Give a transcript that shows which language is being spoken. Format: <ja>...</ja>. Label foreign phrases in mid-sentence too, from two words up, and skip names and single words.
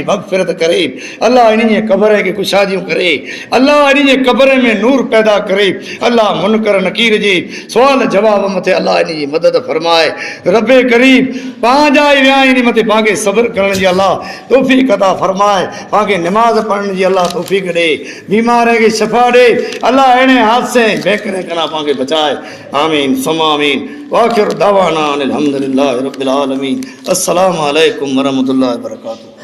<sd>मग़फ़िरत करे अलाह इन जे कबर खे कुशादियूं करे अलाह इन जे कबर में नूर पैदा करे अलाह मुनकर नकीर जे सुवाल जवाब मथे अलाह इन जी मदद फरमाए रबे करीम पंहिंजा ई विया इन मथे पाणखे सब्र करण जी अलाह तौफ़ीक़ अता फरमाए पाणखे निमाज़ पढ़ण जी अलाह तौफ़ीक़ ॾे बीमार खे शफ़ा ॾे अल्लाह अहिड़े हादसे बेकरे खां पाणखे बचाए</sd> <ar>آمين ثم آمين وآخر دعوانا أن الحمد لله رب العالمين السلام عليكم ورحمة الله وبركاته.</ar>